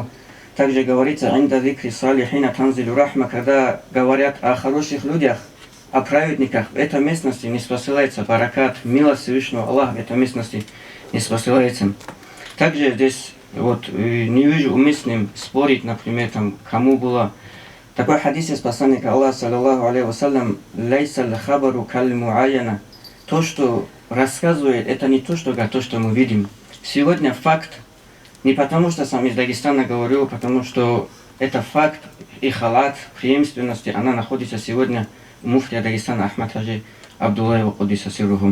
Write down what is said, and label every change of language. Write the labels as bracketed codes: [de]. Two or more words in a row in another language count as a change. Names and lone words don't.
[ru] Также говорится, когда говорят о хороших людях, о праведниках, в этой местности не спосылается баракат, милость Всевышнего Аллаха в этой местности не спосылается. Также здесь вот не вижу уместным спорить, например, там, кому было. Такой хадис из посланника Аллаха, [ar] صلى الله عليه وسلم, «ليس الخبر كالمعاينة». [ru] То, что рассказывает, это не то, что мы видим. Сегодня факт, не потому что сам из Дагестана говорю, потому что это факт и халат преемственности, она находится сегодня у муфтия Дагестана Ахмад Хаджи Абдуллаева [ar] قدس سره.